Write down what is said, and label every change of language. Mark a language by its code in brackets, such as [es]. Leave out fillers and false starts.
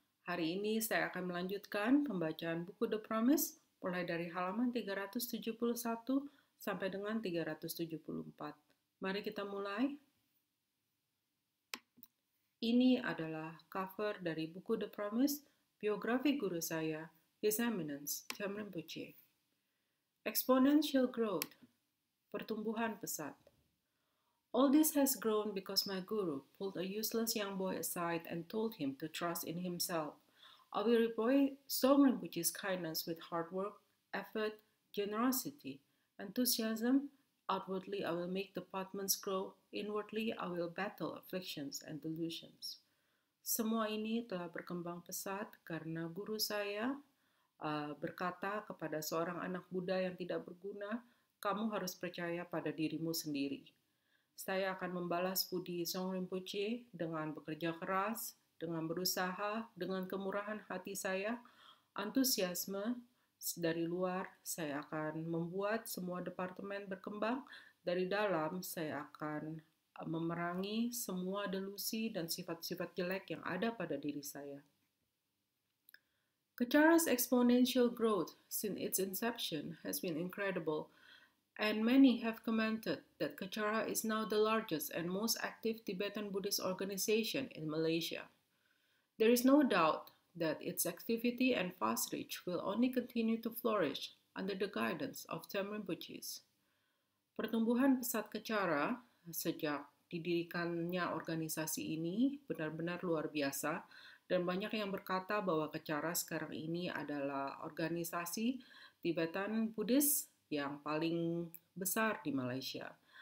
[id] Hari ini saya akan melanjutkan pembacaan buku The Promise mulai dari halaman 371 sampai dengan 374. Mari kita mulai. Ini adalah cover dari buku The Promise, biografi guru saya, His Eminence, Cham Rinpoche. [en] Exponential growth, [id] pertumbuhan pesat. [en] All this has grown because my guru pulled a useless young boy aside and told him to trust in himself. I will repay Song Rinpoche's kindness with hard work, effort, generosity, enthusiasm. Outwardly, I will make departments grow. Inwardly, I will battle afflictions and delusions. [id] Semua ini telah berkembang pesat karena guru saya berkata kepada seorang anak Buddha yang tidak berguna, kamu harus percaya pada dirimu sendiri. Saya akan membalas budi Song Rinpoche dengan bekerja keras, dengan berusaha, dengan kemurahan hati saya, antusiasme dari luar. Saya akan membuat semua departemen berkembang. Dari dalam, saya akan memerangi semua delusi dan sifat-sifat jelek yang ada pada diri saya. [en] Kachara's exponential growth since its inception has been incredible, and many have commented that Kachara is now the largest and most active Tibetan Buddhist organization in Malaysia. There is no doubt that its activity and fast reach will only continue to flourish under the guidance of Cham Rinpoche. [id] Pertumbuhan pesat Kachara sejak didirikannya organisasi ini benar-benar luar biasa, dan banyak yang berkata bahwa Kachara sekarang ini adalah organisasi [en] Tibetan Buddhist [id] yang paling besar di Malaysia.